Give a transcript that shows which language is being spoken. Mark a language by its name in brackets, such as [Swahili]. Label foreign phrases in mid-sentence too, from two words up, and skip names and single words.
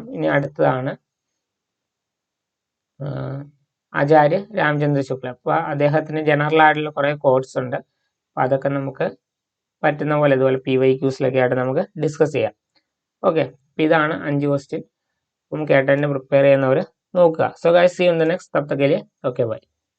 [Malayalam] ഇനി അടുത്തതാണ് ആചാര്യ രാമചന്ദ്ര ശുക്ല. അപ്പോൾ അദ്ദേഹത്തിന് ജനറൽ ആയിട്ടുള്ള കുറേ കോഡ്സ് ഉണ്ട്. അപ്പോൾ അതൊക്കെ നമുക്ക് പറ്റുന്ന പോലെ ഇതുപോലെ PYQസിലൊക്കെ ആയിട്ട് നമുക്ക് ഡിസ്കസ് ചെയ്യാം. ഓക്കെ, അപ്പോൾ ഇതാണ് 5 ക്വസ്റ്റ്യൻ. അപ്പം കേട്ടതിൻ്റെ പ്രിപ്പയർ ചെയ്യുന്നവർ നോക്കുക. [English] so guys, see you in the next. [Hindi] तब तक के लिए [English] okay bye.